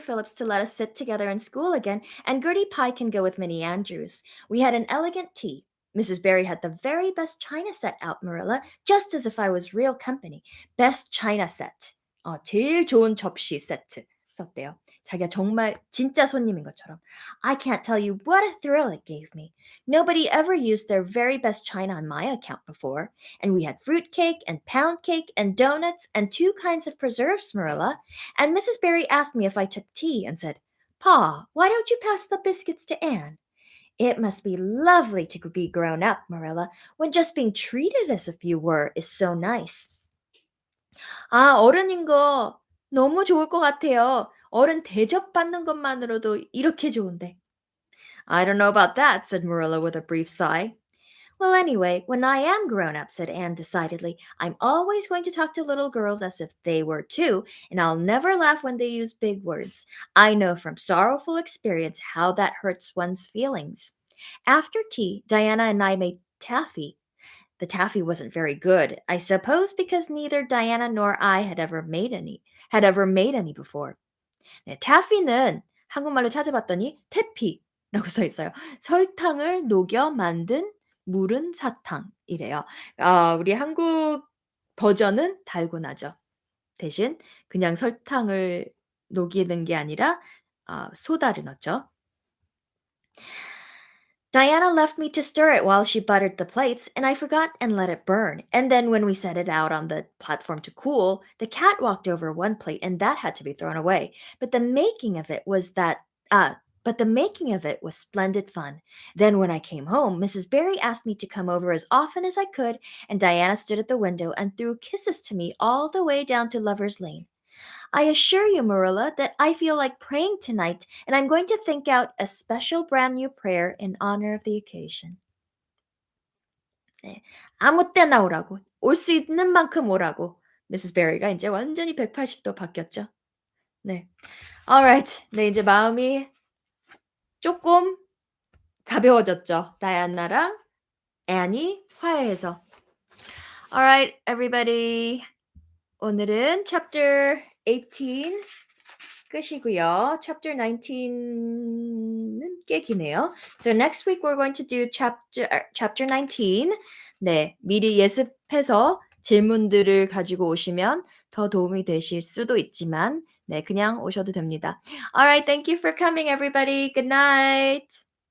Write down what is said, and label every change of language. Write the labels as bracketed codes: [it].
[en] Phillips to let us sit together in school again, and Gertie Pye can go with Minnie Andrews. We had an elegant tea. Mrs. Barry had the very best china set out, Marilla, just as if I was real company. Best china set. [ko] 제일 좋은 접시 세트 썼대요. 자기가 정말 진짜 손님인 것처럼. [en] I can't tell you what a thrill it gave me. Nobody ever used their very best china on my account before. And we had fruit cake and pound cake and donuts and 2 kinds of preserves, Marilla. And Mrs. Barry asked me if I took tea and said, Pa, why don't you pass the biscuits to Anne? It must be lovely to be grown up, Marilla, when just being treated as if you were is so nice. [ko] 아, 어른인 거 너무 좋을 것 같아요. 어른 대접받는 것만으로도 이렇게 좋은데. [en] I don't know about that, said Marilla with a brief sigh. Well, anyway, when I am grown up, said Anne decidedly, I'm always going to talk to little girls as if they were too, and I'll never laugh when they use big words. I know from sorrowful experience how that hurts one's feelings. After tea, Diana and I made taffy. The taffy wasn't very good, I suppose because neither Diana nor I had ever made any before. [ko] 네, taffy는 한국말로 찾아봤더니 태피라고 써 있어요. 설탕을 녹여 만든 무른 사탕이래요. 우리 한국 버전은 달고나죠. 대신 그냥 설탕을 녹이는 게 아니라 소다를 넣었죠. [en] Diana left me to stir it while she buttered the plates, and I forgot and let it burn. And then when we set it out on the platform to cool, the cat walked over one plate and that had to be thrown away. But the making of it was splendid fun. Then when I came home, Mrs. Barry asked me to come over as often as I could, and Diana stood at the window and threw kisses to me all the way down to Lover's Lane. I assure you, Marilla, that I feel like praying tonight, and I'm going to think out a special brand new prayer in honor of the occasion. [ko] 네, 아무 때나 오라고, 올 수 있는 만큼 오라고. [en] Mrs. [ko] Barry가 이제 완전히 180도 바뀌었죠. 네, alright. 네, 이제 마음이 조금 가벼워졌죠. 다이아나랑 앤이 화해해서. [en] Alright, everybody. [ko] 오늘은 chapter 18 끝이고요. Chapter 19는 꽤 기네요. [en] So next week we're going to do chapter 19. [ko] 네, 미리 예습해서 질문들을 가지고 오시면 더 도움이 되실 수도 있지만 네, 그냥 오셔도 됩니다. [en] Alright, thank you for coming everybody. Good night.